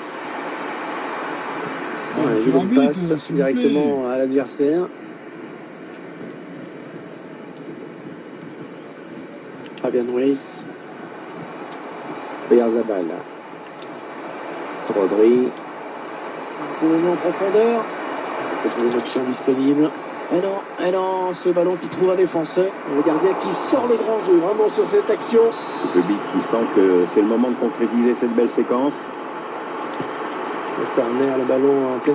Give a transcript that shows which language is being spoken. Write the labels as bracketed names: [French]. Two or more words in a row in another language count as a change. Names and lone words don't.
[French] Sur Il l'arbitre, passe s'il vous plaît. directement à l'adversaire. Fabian Ruiz. Oyarzabal. Rodri. C'est donné en profondeur. C'est pour une option disponible. Et non, ce ballon qui trouve un défenseur. Le gardien qui sort le grand jeu vraiment sur cette action. Le public qui sent que c'est le moment de concrétiser cette belle séquence. Le corner, le ballon en pleine.